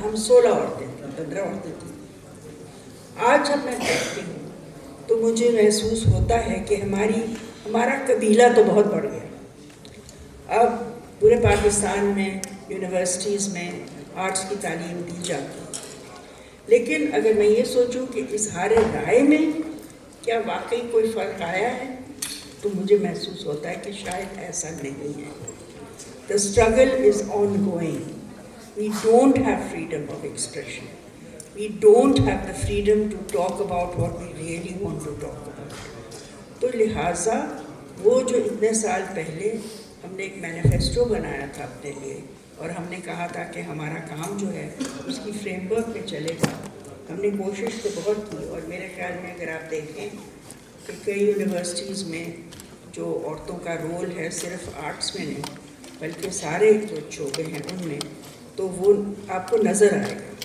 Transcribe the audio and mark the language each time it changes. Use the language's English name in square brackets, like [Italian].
[Urdu] ہم 16 عورتیں تھیں, 15 عورتیں تھیں. آج جب میں دیکھتی ہوں تو مجھے محسوس ہوتا ہے کہ ہمارا قبیلہ تو بہت بڑھ گیا. اب پورے پاکستان میں یونیورسٹیز میں آرٹس کی تعلیم دی جاتی ہے، لیکن اگر میں یہ سوچوں کہ اظہار رائے میں کیا واقعی کوئی فرق آیا ہے تو مجھے محسوس ہوتا ہے کہ شاید ایسا نہیں ہے. [English] The struggle is ongoing. We don't have freedom of expression. We don't have the freedom to talk about what we really want to talk about. [Urdu] تو لہٰذا وہ جو اتنے سال پہلے ہم نے ایک مینیفیسٹو بنایا تھا اپنے لیے اور ہم نے کہا تھا کہ ہمارا کام جو ہے اس کی فریم ورک میں چلے گا، ہم نے کوشش تو بہت کی. اور میرے خیال میں اگر آپ دیکھیں کہ کئی یونیورسٹیز میں جو عورتوں کا رول ہے صرف آرٹس میں نہیں بلکہ سارے جو شعبے ہیں ان میں، تو وہ آپ کو نظر آئے گا.